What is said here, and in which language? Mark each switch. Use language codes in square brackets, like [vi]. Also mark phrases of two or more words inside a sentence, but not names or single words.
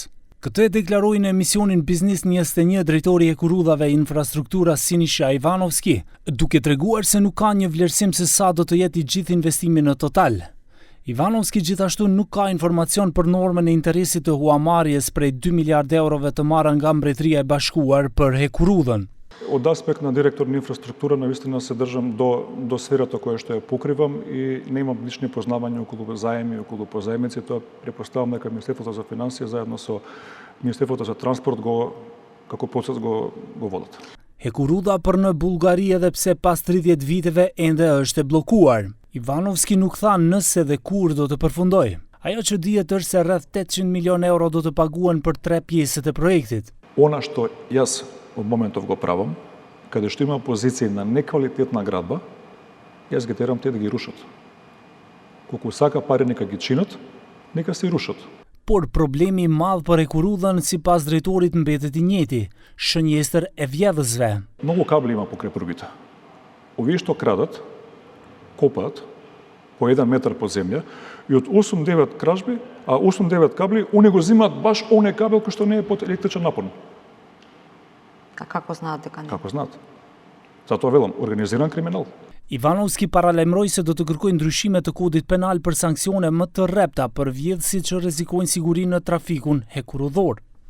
[sq] Këtë e deklaroi në emisionin Biznis 21 drejtori i hekurudhave infrastruktura Sinisha Ivanovski, duke treguar se nuk ka një vlerësim se sa do të jetë i gjithë investimi në total. Ivanovski gjithashtu nuk ka informacion për normën e interesit të huamarrjes prej 2 miliardë eurove të marra nga Mbretëria e Bashkuar për hekurudhën. [mk] Од аспекта директор инфраструктура наистина се држам до сферата која што ја покривам и немам лични познавања околу заеми, околу позаемници. Тоа претпоставам дека Министерството за финансии заедно со Министерството за транспорт како процес го водат. [sq] Hekurudha për në Bullgari edhe pse pas 30 viteve ende është e bllokuar. Ivanovski nuk tha nëse dhe kur do të përfundoj. Ajo që dihet është se rreth 800 milion euro do të paguhen për 3 pjesët e projektit. [mk] Она што јас од моментов го правам, каде што има позиции на неквалитетна градба, јас ги терам те да ги рушат. Колку сака пари нека ги чинат, нека се рушат. [sq] Por problemi I madh për hekurudhën sipas drejtorit mbetet I njëjti, shënjestër e vjedhësve. [mk] Многу кабли има покрај првите. Овие што крадат, копаат по 1 метар под земја и од 8-9 кражби, 8-9 кабли, они го зимаат баш оне кабел кој што не е под електричен напон. А како знаат дека не? Како знаат? Затоа велам, организиран криминал. [sq] Ivanovski paralajmëroi se do të kërkojë ndryshime të kodit penal për sanksione më të rrepta për vjedhësit që rrezikojnë sigurinë në trafikun hekurudhor.